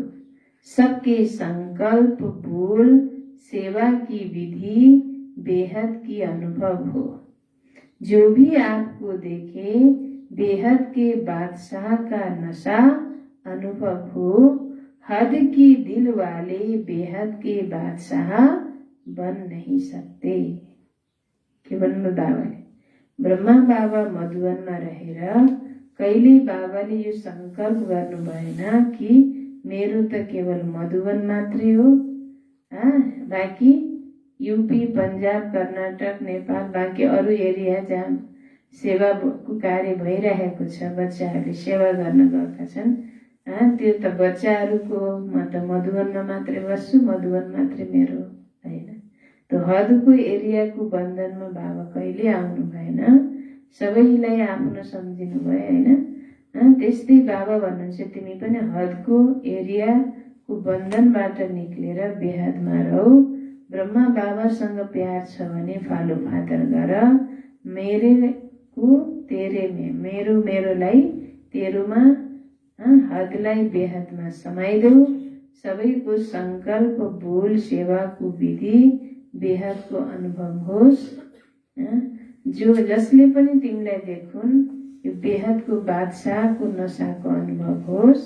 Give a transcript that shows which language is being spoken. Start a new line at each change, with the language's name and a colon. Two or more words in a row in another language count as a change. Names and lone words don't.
Hindi: सबके संकल्प बोल सेवा की विधि बेहद की अनुभव हो। जो भी आपको देखे बेहद के बादशाह का नशा अनुभव हो। हद की दिल वाले बेहद के बादशाह बन नहीं सकते।
Nepali: के भन्नु बाबाले ब्रह्मा बाबा मधुवनमा रहेर कहिले बाबाले यो संकल्प गर्नु भएन कि मेरो त केवल मधुवन मात्रै हो, बाँकी यूपी पंजाब कर्नाटक नेपाल बाँकी अरू एरिया जहाँ सेवाको कार्य भइरहेको छ, बच्चाहरूले सेवा गर्न गएका छन्, त्यो त बच्चाहरूको म त मधुवनमा मात्रै बस्छु, मधुवन मात्रै मेरो होइन। त्यो हदको एरियाको बन्धनमा बाबा कहिले आउनु भएन, सबैलाई आफ्नो सम्झिनु भयो होइन। त्यस्तै बाबा भन्नुहुन्छ तिमी पनि हदको एरियाको बन्धनबाट निक्लेर बेहदमा रहो। ब्रह्मा बाबासँग प्यार छ भने
English: follow father
Nepali: गर।
Hindi: मेरेको तेरे में,
Nepali: मेरोलाई तेरोमा, हदलाई बेहदमा समाइदेऊ। सबैको संकल्प बोल सेवाको विधि बेहदको अनुभव होस्। जसले पनि तिमीलाई देखुन् यो बेहदको बादशाहको नशाको अनुभव होस्।